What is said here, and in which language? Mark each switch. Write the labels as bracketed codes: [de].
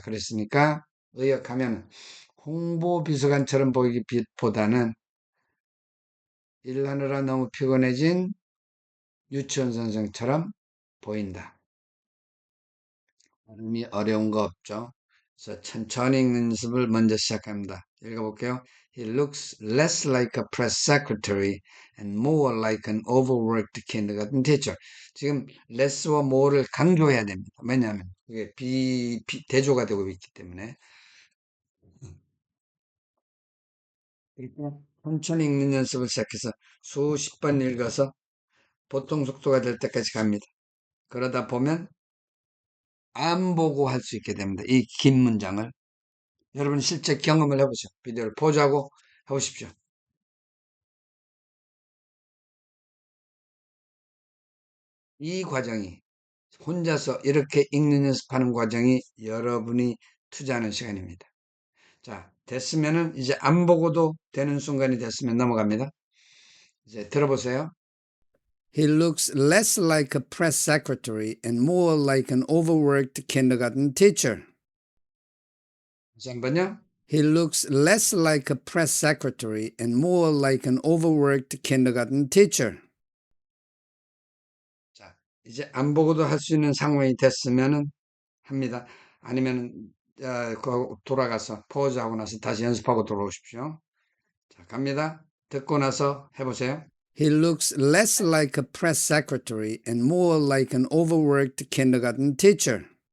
[ko] 그랬으니까 의역하면 홍보비서관처럼 보이기보다는 일하느라 너무 피곤해진 유치원 선생처럼 보인다. 발음이 어려운 거 없죠? 그래서 천천히 읽는 연습을 먼저 시작합니다. 읽어볼게요. [en] He looks less like a press secretary and more like an overworked kindergarten teacher. [ko] 지금 less와 more를 강조해야 됩니다. 왜냐하면 그게 대조가 되고 있기 때문에. 그러니까 천천히 읽는 연습을 시작해서 수십 번 읽어서 보통 속도가 될 때까지 갑니다. 그러다 보면 안 보고 할 수 있게 됩니다. 이 긴 문장을. 여러분 실제 경험을 해보죠. 비디오를 포즈하고 해보십시오. 이 과정이 혼자서 이렇게 읽는 연습하는 과정이 여러분이 투자하는 시간입니다. 자, 됐으면은 이제 안 보고도 되는 순간이 됐으면 넘어갑니다. 이제 들어보세요. [en] He looks less like a press secretary and more like an overworked kindergarten teacher. [ko] 다시 한번요. [en] He looks less like a press secretary and more like an overworked kindergarten teacher. [ko] 자, 이제 안 보고도 할 수 있는 상황이 됐으면은 합니다. 아니면 돌아가서 포즈하고 나서 다시 연습하고 돌아오십시오. 자, 갑니다. 듣고 나서 해보세요. [en] He looks less like a press secretary and more like an overworked kindergarten teacher.